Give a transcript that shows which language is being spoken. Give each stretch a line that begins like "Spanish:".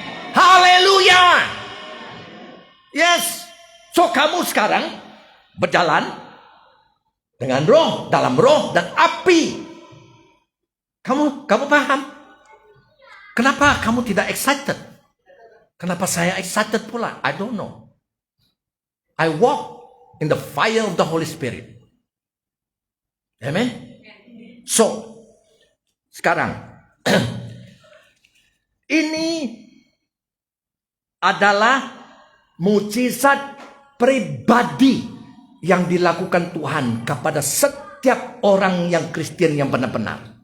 Indonesian: Haleluya. Yes. So, kamu sekarang berjalan dengan roh, dalam roh dan api. Kamu paham? Kenapa kamu tidak excited? Kenapa saya excited pula?
English: I don't know. I walk in the fire of the Holy Spirit. Amen?
Indonesian: So, sekarang, ini adalah mukjizat pribadi yang dilakukan Tuhan kepada setiap orang yang Kristen yang benar-benar.